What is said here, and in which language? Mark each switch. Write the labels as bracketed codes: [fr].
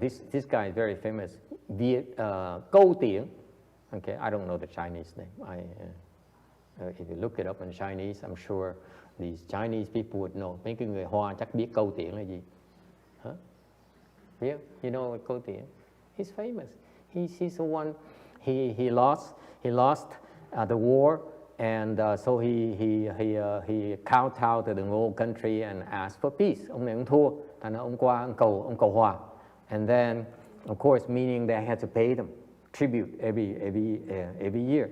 [en] This guy is very famous. Viet Câu Tiễn. Okay, I don't know the Chinese name. If you look it up in Chinese, I'm sure these Chinese people would know. [vi] Mấy cái người Hoa chắc biết Câu Tiễn là gì. [en] Huh? Yeah, you know Câu Tiễn? He's famous. He's the one. He lost the war, and so he kowtowed to the whole country and asked for peace. [vi] Ông này ông thua, thành ra ông qua ông cầu hòa. [en] And then, of course, meaning they had to pay them tribute every year.